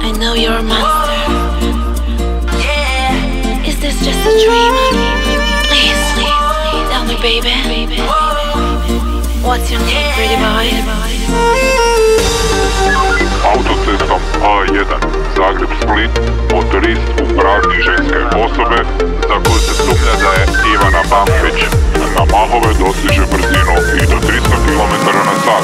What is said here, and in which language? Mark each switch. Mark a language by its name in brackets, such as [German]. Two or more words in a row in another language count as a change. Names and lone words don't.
[English] know you're a monster. Yeah. Is this just a dream? Please, tell me, baby. What's your name, pretty boy? [Croatian] Autocestom A1 Zagreb-Split motorist uprazni ženske osobe za koju se sumnja da je Ivana Bampić. Na mahove dostiže brzinu i do 300 km/h.